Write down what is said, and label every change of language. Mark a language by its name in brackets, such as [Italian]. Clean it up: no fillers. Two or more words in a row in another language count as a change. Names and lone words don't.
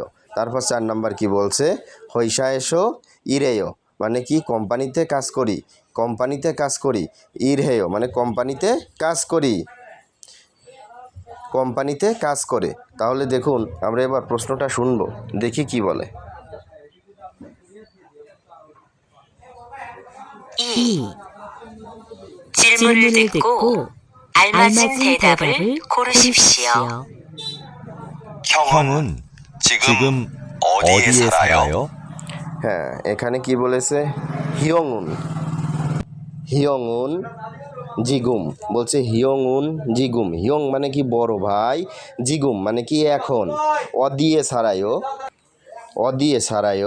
[Bangla] তারপর 4 নাম্বার কি বলছে [Korean] 회사 에서 일해요 [Bangla] মানে কি কোম্পানিতে কাজ করি, কোম্পানিতে কাজ করি। ইরহেও মানে কোম্পানিতে কাজ করি, কোম্পানিতে কাজ করে। তাহলে দেখুন আমরা এবার প্রশ্নটা শুনবো, দেখি কি বলে। [Korean] 이. 질문을 듣고 알맞은 대답을 고르십시오. 형은 지금 어디에 살아요? [Bangla] হ্যাঁ, এখানে কি বলেছে হিয়ংউন, [Korean] 형은 지금, [Bangla] বলছে [Korean] 형은 지금. [Bangla] হিয়ং মানে কি বড় ভাই, জিগুম মানে কি এখন, [Korean] 어디에 살아요, 어디에 살아요.